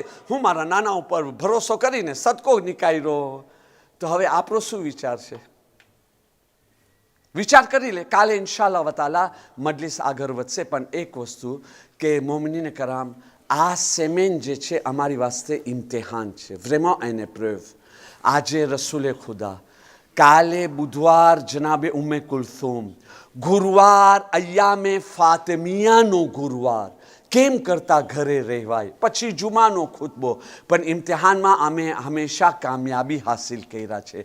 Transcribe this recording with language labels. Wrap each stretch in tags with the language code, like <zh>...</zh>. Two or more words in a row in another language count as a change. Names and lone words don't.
<gu>હું મારા નાના ઉપર ભરોસો કરીને સદકો નીકાળ્યો. તો હવે આપણો શું વિચાર છે? વિચાર કરી લે. કાલે</gu> <ar>إن شاء الله تعالى</ar> <gu>મજલિસ આગળ વધશે. પણ એક વસ્તુ કે મોમિનીને કરામ, આ સેમેન જે છે અમારી વાસ્તે ઇમ્તિહાન છે,</gu> <fr>vraiment une épreuve.</fr> <gu>આજે રસૂલે ખુદા, કાલે બુધવાર જનાબે ઉમ્મે કુલથુમ, ગુરુવાર અય્યામે ફાતિમિયાનો ગુરુવાર. કેમ કરતા ઘરે રહેવાય, પછી જુમાનો ખુતબો. પણ ઇમ્તિહાનમાં અમે હંમેશા કામયાબી હાસિલ કર્યા છે.</gu>